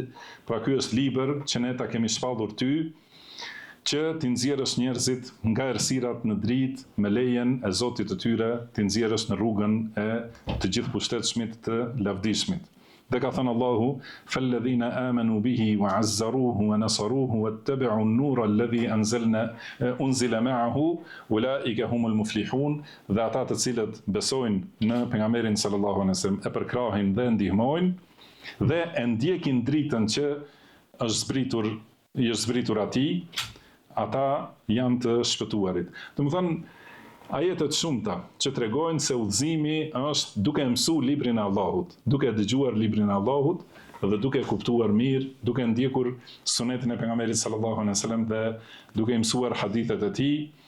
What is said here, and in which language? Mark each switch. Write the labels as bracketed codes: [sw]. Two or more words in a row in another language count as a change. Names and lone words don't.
[sq] Pra ky është libër që ne ta kemi shpallur ty, që ti nxjerrësh njerëzit nga errësirat në dritë me lejen e Zotit të tyre, ti nxjerrësh në rrugën e të gjithëpushtetshmit të lavdishmit. Dhe ka thënë Allahu, [ar] فالذين آمنوا به وعزروه ونصروه واتبعوا النور الذي أنزل معه أولئك هم المفلحون. [sq] Dhe ata të cilët besojnë në pejgamberin [ar] صلى الله عليه وسلم, [sq] e përkrahin dhe ndihmojnë dhe e ndjekin dritën që është zbritur atij, ata janë të shpëtuarit. Do të thonë, ajetet shumëta që tregojnë se udhëzimi është duke mësuar librin e Allahut, duke dëgjuar librin e Allahut dhe duke kuptuar mirë, duke ndjekur sunetin e pejgamberit [ar] صلى الله عليه وسلم [sq] dhe duke mësuar hadithet e tij.